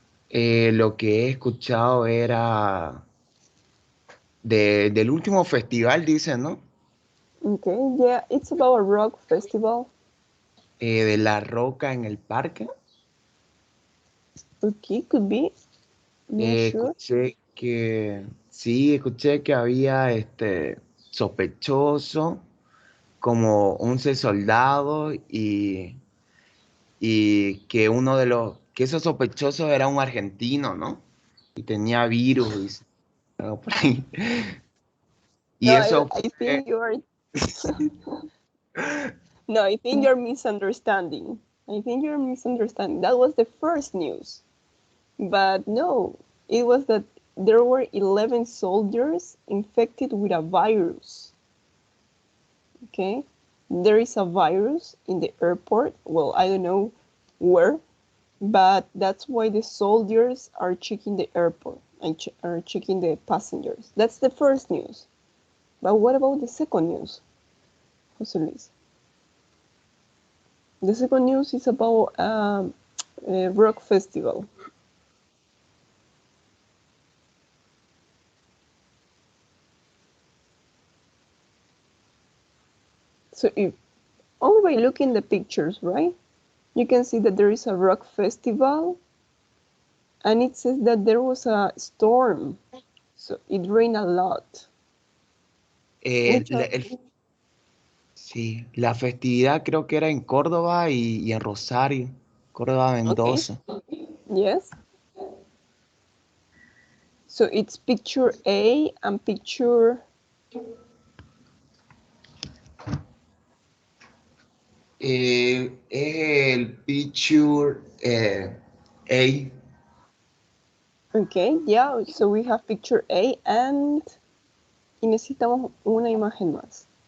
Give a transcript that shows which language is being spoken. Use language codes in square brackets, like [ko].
[es] Lo que he escuchado era del último festival, dicen, ¿no? [en] Okay, yeah, it's about a rock festival. [es] De La Roca en el parque. [en] Okay, could be. Not sure. [es] Escuché que, sí, escuché que había sospechoso como 11 soldados y que uno de que esos sospechosos era un argentino, ¿no? Y tenía virus y algo por ahí. Y No, eso [en] I think you are. No, I think you're misunderstanding. That was the first news. But no, it was that there were 11 soldiers infected with a virus. Okay? There is a virus in the airport. Well, I don't know where, but that's why the soldiers are checking the airport and are checking the passengers. That's the first news. But what about the second news, Jose Luis? The second news is about a rock festival. So if only by looking at the pictures, right? You can see that there is a rock festival, and it says that there was a storm, so it rained a lot. [es] Sí, la festividad creo que era en Córdoba y en Rosario, Córdoba, Mendoza. [en] Okay. Yes. So it's picture A and picture... [es] Es el [en] picture A. Okay, yeah, so we have picture A and... [es] Y necesitamos una imagen más.